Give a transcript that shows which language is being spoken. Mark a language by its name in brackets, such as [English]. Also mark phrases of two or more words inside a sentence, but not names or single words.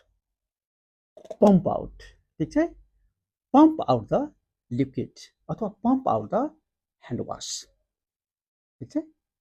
[English] pump out, [Maithili] ठीक छै? [English] pump out the liquid अथवा pump out the hand wash, [Maithili] ठीक छै?